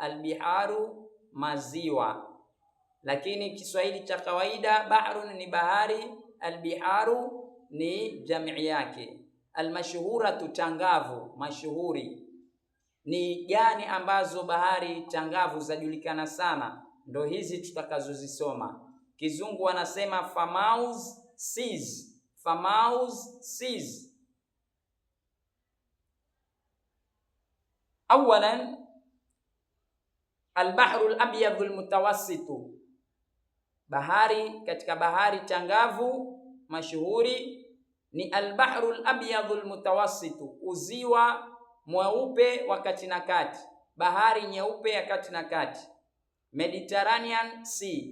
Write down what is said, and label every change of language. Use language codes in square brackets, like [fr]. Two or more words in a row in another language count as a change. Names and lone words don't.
[sw] Albiharu, maziwa, lakini Kiswahili cha kawaida bahrun ni bahari, albiharu ni jamii yake. Almashhuratu, changavu, mashuhuri. Ni gani ambazo bahari changavu zajulikana sana? Ndo hizi tutakazozisoma. Kizungu wanasema [en] Famous Seas. Famous Seas. [ar] أولا البحر الأبيض المتوسط, [sw] bahari katika bahari changavu mashuhuri ni [ar] البحر الأبيض المتوسط, [sw] uziwa mweupe wa kati na kati, bahari nyeupe ya kati na kati, [en] Mediterranean Sea.